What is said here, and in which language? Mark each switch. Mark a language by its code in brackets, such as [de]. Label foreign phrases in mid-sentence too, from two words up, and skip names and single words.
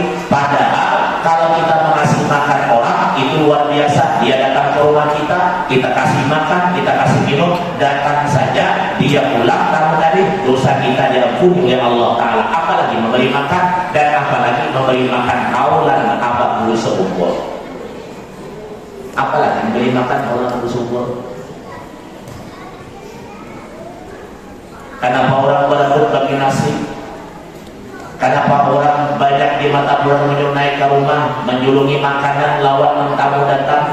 [id] Padahal kalau kita mengasih makan orang itu luar biasa. Dia datang ke rumah kita, kita kasih makan, kita kasih minum, datang saja dia pulang tamu tadi, dosa kita diampuni oleh Allah Taala. Apalagi memberi makan dan apalagi memberi makan kaulan Abang Guru sekumpul. Apalagi memberi makan kaulan Guru sekumpul. Kenapa orang berebut bagi nasi? [bjn] Kenapa orang banyak di mata bulan naik ke rumah menjulungi makanan lawan tamu datang?